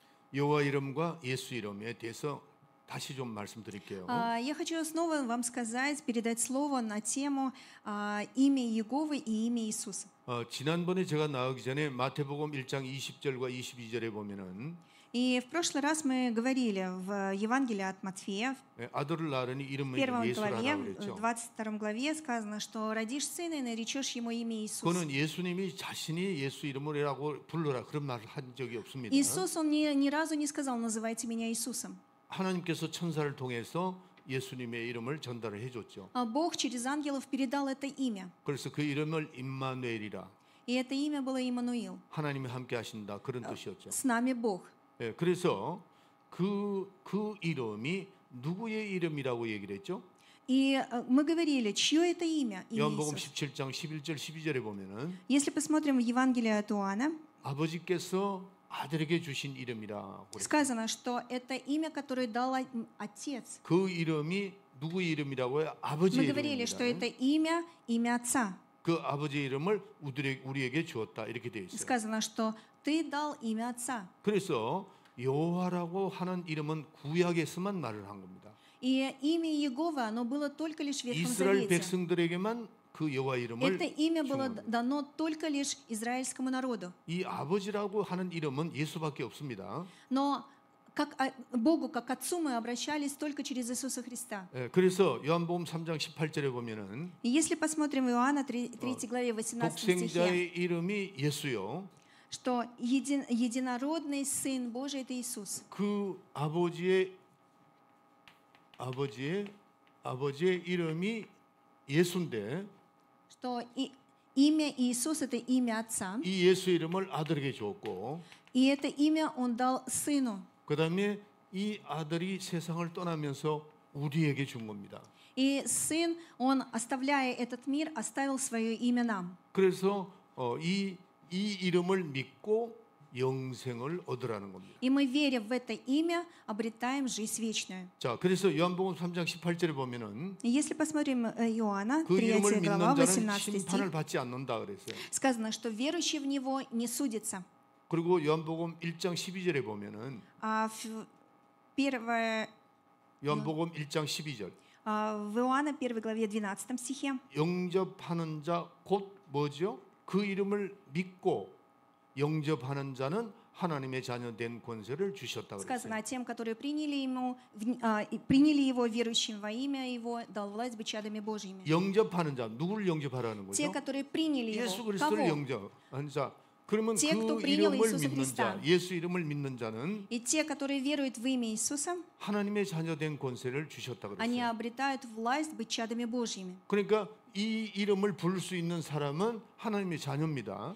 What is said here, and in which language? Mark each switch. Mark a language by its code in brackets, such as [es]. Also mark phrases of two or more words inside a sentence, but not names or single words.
[ko] 여호와 이름과 예수 이름에 대해서 다시 좀 말씀드릴게요. [ru] Я хочу снова вам сказать, передать слово на тему имя Иеговы и имя Иисуса. [ko] 지난번에 제가 나오기 전에 마태복음 1장 20절과 22절에 보면은 [ru] И в прошлый раз мы говорили в Евангелии от Матфея, [ko] 아들을 낳으니 [ru] в [ko] 이름을 [ru] первой [ko] 예수라 [ru] главе, [ko] 하라고 [ru] в [ko] 그랬죠. [ru] 22 главе сказано, что родишь сына и наречешь ему имя Иисус. [ko] 그거는 예수님이 자신이 예수 이름으로 불러라 그런 말을 한 적이 없습니다. [ru] Иисус, он ни разу не сказал, называйте меня Иисусом. [ko] 하나님께서 천사를 통해서 예수님의 이름을 전달을 해줬죠. [ru] Бог через ангелов передал это имя. [ko] 그래서 그 이름을 임마누엘이라 [ru] И это имя было Иммануил. [ko] 하나님이 함께 하신다 그런 뜻이었죠. [ru] С нами Бог. [ko] 예, 그래서 그 이름이 누구의 이름이라고 얘기를 했죠? [ru] И мы говорили, чье это имя? Имя [ko] 요한복음 [ru] Иисус. [ko] 17장 11절 12절에 보면은 [ru] Если посмотрим в Евангелие от Иоанна, [ko] 아버지께서 아들에게 주신 이름이라 그랬어요. [ru] сказано, что это имя, которое дал Отец. [ko] 그 이름이 누구의 이름이라고요? [ru] Мы [ko] 아버지의 [ru] говорили, что это [ko] 이름입니다. [ru] имя Отца. [ko] 그 아버지의 이름을 우리에게 주었다 이렇게 되어 있어요. [ru] Сказано, что ты дал имя Отца. [ko] 그래서 여호와라고 하는 이름은 구약에서만 말을 한 겁니다. [ru] И имя Иеговы, оно было только лишь в Ветхом [ko] 이스라엘 [ru] Завете. [ko] 백성들에게만 그 여호와 이름을 [ru] Это имя было [ko] 준 겁니다. [ru] дано только лишь израильскому народу. [ko] 이 아버지라고 하는 이름은 예수밖에 없습니다. [ru] Но как Богу, как Отцу мы обращались только через Иисуса Христа. [ko] 예, 그래서 요한복음 3장 18절에 보면은 [ru] И если посмотрим в Иоанна 3 главе 18 стихе, [ko] 독생자의 이름이 예수요. [ru] что единородный Сын Божий – это Иисус. [ko] 그 아버지의 이름이 예수인데 [ru] Что имя Иисус – это имя Отца. [ko] 이 예수 이름을 아들에게 주었고 [ru] И это имя Он дал Сыну. [ko] 그다음에 이 아들이 세상을 떠나면서 우리에게 준 겁니다. [ru] И Сын, Он, оставляя этот мир, оставил свое имя нам. [ko] 그래서 이 이름을 믿고 영생을 얻으라는 겁니다. [ru] И мы, веря в это имя, обретаем жизнь вечную. [ko] 자, 그래서 요한복음 3장 18절에 보면은 [ru] И если посмотрим Иоанна, [ko] 그 [ru] 3 [ko] 이름을 [ru] глава, [ko] 믿는 자는 [ru] 18 [ko] 심판을 [ru] стих, [ko] 받지 않는다 그랬어요. [ru] сказано, что верующий в Него не судится. [ko] 그리고 요한복음 1장 12절에 보면은 [ru] А [ko] 요한복음 1장 12절 [ru] в Иоанна 1 главе 12 стихе [ko] 영접하는 자 곧 뭐죠? 그 이름을 믿고 영접하는 자는 하나님의 자녀 된 권세를 주셨다 [ru] сказано [ko] 그랬어요. [ru] о тем, которые приняли Его, верующим во имя Его, дал власть быть чадами Божьими. [ko] 영접하는 자 누구를 영접하라는 [ru] Те, [ko] 거죠? [ru] которые приняли [ko] 예수 [ru] Его. [ko] 그리스도를 [ru] Кого? [ko] 영접하는 자. 그러면 [ru] Те, кто [ko] 그 [ru] принял [ko] 이름을 [ru] Иисуса [ko] 믿는 자, [ru] Христа. [ko] 예수 이름을 믿는 자는 [ru] И те, которые веруют в имя Иисуса, [ko] 하나님의 자녀 된 권세를 주셨다 [ru] они [ko] 그랬어요. [ru] обретают власть быть чадами Божьими. [ko] 그러니까 이 이름을 부를 수 있는 사람은 하나님의 자녀입니다.